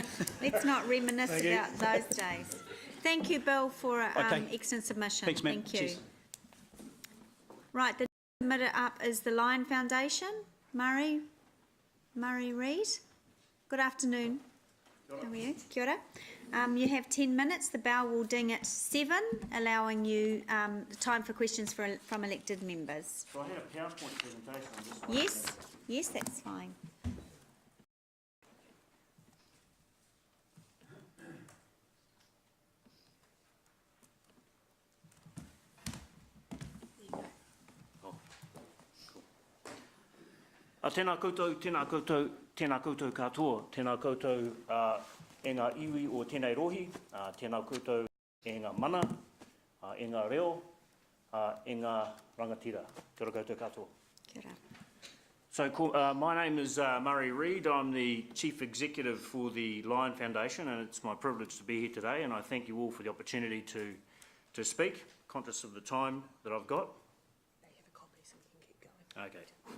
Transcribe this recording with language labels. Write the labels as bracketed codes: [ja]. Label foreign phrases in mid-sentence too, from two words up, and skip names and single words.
[en] Let's not reminisce about those days. Thank you, Bill, for an excellent submission. Thanks, ma'am. Thank you. Cheers. Right, the submitter up is the Lion Foundation. Murray Reid. Good afternoon. How are you? [mi] Kia ora. [en] You have 10 minutes. The bell will ding at 7, allowing you the time for questions from elected members. So I had a PowerPoint presentation. Yes, that's fine. [mi] Tēnā koutou katoa, tēnā koutou e ngā iwi o tēnei rohi, tēnā koutou e ngā mana, e ngā reo, e ngā rangatira. Kia ora koutou katoa. Kia ora. [en] So my name is Murray Reid. I'm the Chief Executive for the Lion Foundation, and it's my privilege to be here today, and I thank you all for the opportunity to speak, conscious of the time that I've got. They have a copy, so we can keep going. Okay.